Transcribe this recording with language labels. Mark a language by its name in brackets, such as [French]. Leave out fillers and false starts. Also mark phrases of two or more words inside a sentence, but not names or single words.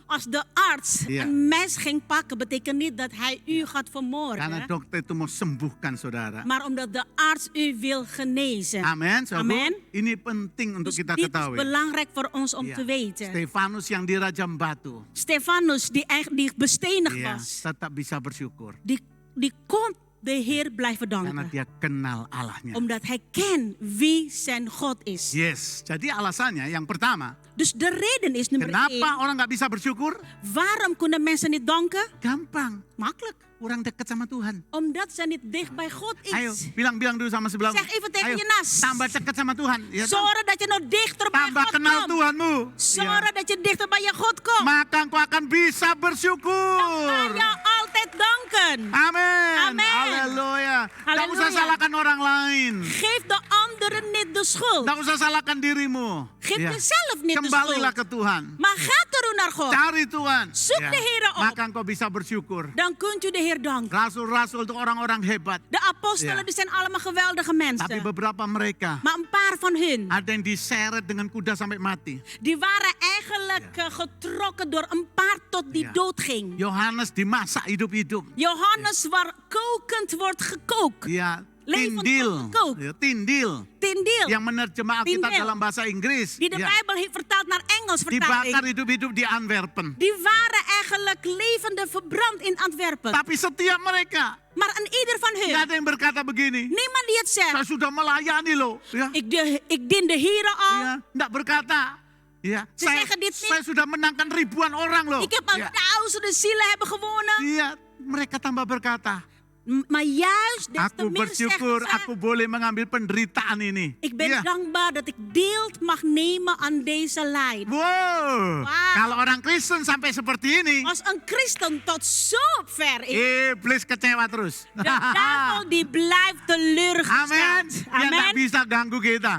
[Dutch] Als de arts Ja. een mes ging pakken, betekent niet dat hij u gaat [Indonesian] Karena [Dutch] vermoorden. [Indonesian] dokter itu mau sembuhkan saudara. [Dutch] Maar omdat de arts u wil genezen. [Indonesian] Amin, saudara. [Dutch] Amen. [Indonesian] Ini penting untuk [Dutch] Dus [Indonesian] kita [Dutch] dit is [Indonesian] ketahui. [Dutch] belangrijk voor ons om [Indonesian] Ya. [Dutch] te weten. [Indonesian] Stefanus yang dirajam batu, [Dutch] Stefanus, die bestenigd [Indonesian] ya, [Dutch] was, [Indonesian] tetap bisa bersyukur. [Dutch] die kon de Heer blijven [Indonesian] Karena [Dutch] danken. [Indonesian] dia kenal Allahnya. [Dutch] Omdat hij kent wie zijn God is. [Indonesian] Yes, jadi alasannya yang pertama, [Dutch] Dus de reden is nummer 1. [Indonesian] kenapa orang nggak bisa bersyukur? [Dutch] Waarom kunnen mensen niet danken? [Indonesian] Gampang, [Dutch] Makkelijk. [Indonesian] kurang dekat sama Tuhan. [Dutch] Omdat ze niet dicht bij God [Indonesian] Ayo, [Dutch] is. [Indonesian] bilang dulu sama sebelahmu. [Dutch] Zeg even tegen [Indonesian] Ayo, [Dutch] je naast. [Indonesian] tambah dekat sama Tuhan. Ya, toh? [Dutch] Zorg dat je nog dichter bij [Indonesian] tambah [Dutch] God [Indonesian] kenal [Dutch] komt. [Indonesian] Tuhanmu. [Dutch] Zorg [Indonesian] Ya. [Dutch] dat je dichter bij je God komt. [Indonesian] Maka engkau akan bisa [Dutch] Dan [Indonesian] bersyukur. [Dutch] kan je altijd danken. [Indonesian] Amin. [Dutch] Amen. [Indonesian] Haleluya. Tidak [Dutch] Haleluya. [Indonesian] usah salahkan orang lain. [Dutch] Geef de anderen niet de schuld. [Indonesian] Tidak usah salahkan dirimu. [Dutch] Geef [Indonesian] Ya. [Dutch] jezelf niet de [Indonesian] Kembalilah [Dutch] schuld. [Indonesian] ke Tuhan. [Dutch] Maar ga terug naar God. [Indonesian] Cari Tuhan. [Dutch] Zoek de Heere op. [Indonesian] Maka engkau bisa bersyukur. [Dutch] Dan kunt u de Heer danken. [Indonesian] Rasul-rasul itu orang-orang hebat. [Dutch] De apostelen Ja. die zijn allemaal geweldige [Indonesian] Tapi [Dutch] mensen. [Indonesian] beberapa mereka [Dutch] Maar een paar van hun, [Indonesian] ada yang diseret dengan kuda sampai mati. [Dutch] die waren eigenlijk getrokken door een paard tot die Ja. dood ging. [Indonesian] Yohanes dimasak hidup-hidup. [Dutch] Johannes waar kokend wordt gekookt. [Indonesian] Ya, [Dutch] Levend [Indonesian] tindil. [Dutch] gekookt. [Indonesian] Ya, tindil. [Dutch] Tindil. [Indonesian] Yang menerjemah Alkitab [Dutch] Tindil. [Indonesian] dalam bahasa Inggris. [Dutch] Die de [Indonesian] Ya, [Dutch] Bijbel heeft vertaald naar Engels [Indonesian] dibakar [Dutch] vertaling. [Indonesian] hidup-hidup di Antwerpen. [Dutch] Die waren eigenlijk levende verbrand in Antwerpen. [Indonesian] Tapi setiap mereka, [Dutch] Maar aan ieder van [Indonesian] nggak [Dutch] hun, [Indonesian] ada yang berkata begini. [Dutch] niemand die het [Indonesian] Saya [Dutch] zegt. [Indonesian] sudah melayani loh. Ya, [Dutch] Ik dien de Heere al. [Indonesian] ya, nggak berkata. Ya, [Dutch] Ze [Indonesian] saya, [Dutch] zeggen dit niet. [Indonesian] saya sudah menangkan ribuan orang loh. [Dutch] Ik heb al [Indonesian] Ya, [Dutch] duizenden zielen hebben gewonnen. [Indonesian] iya, mereka tambah berkata. [Dutch] Maar juist des te [Indonesian] Aku [Dutch] meer [Indonesian] bersyukur [Dutch] zeggen ze, [Indonesian] aku boleh mengambil penderitaan ini. [Dutch] ik ben [Indonesian] Iya. [Dutch] dankbaar dat ik deel mag nemen aan deze leid. [Indonesian] Wow. [Dutch] Wauw. [Indonesian] Kalau orang Kristen sampai seperti ini, [Dutch] Als een christen tot zo ver is, [Indonesian] iblis kecewa terus. [Dutch] de duivel die blijft teleurgesteld. [Indonesian] Amin. Dia nggak [Dutch] Amen. [Indonesian] bisa ganggu kita.